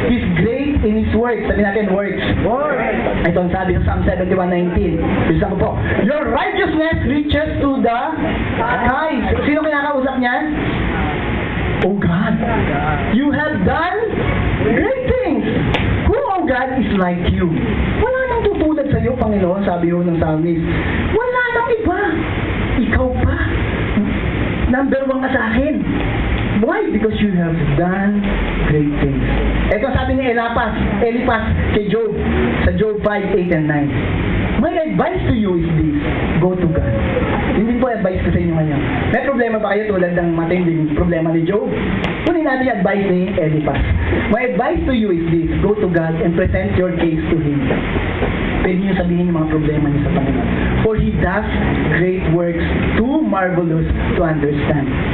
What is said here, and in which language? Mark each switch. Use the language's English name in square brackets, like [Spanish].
[English] He's great in His works. [Filipino] Sabi natin, works. Ito ang sabi sa Psalm 71:19. Bisa ko po. [English] Your righteousness reaches to the skies. [Filipino] Sino kinakausap niyan? [English] Oh God, you have done great things. Who, oh God, is like you? [Filipino] Wala nang tutulad sa iyo, Panginoon, sabi ho ng psalmist. Wala nang iba. Ikaw pa. Number 1 ka sa akin. Why? [English] Because you have done great things. [Filipino] Ito sabi ni Eliphaz kay Job, sa [English] Job 5:8 and 9. My advice to you is this, go to God. [Filipino] Hindi po advice ko sa inyo ngayon. May problema ba kayo tulad ng matinding problema ni Job? Kunin natin yung advice ni Eliphaz. [English] My advice to you is this, go to God and present your case to Him. [Filipino] Pwede niyo sabihin yung mga problema niyo sa Panginoon. [English] For He does great works too marvelous to understand.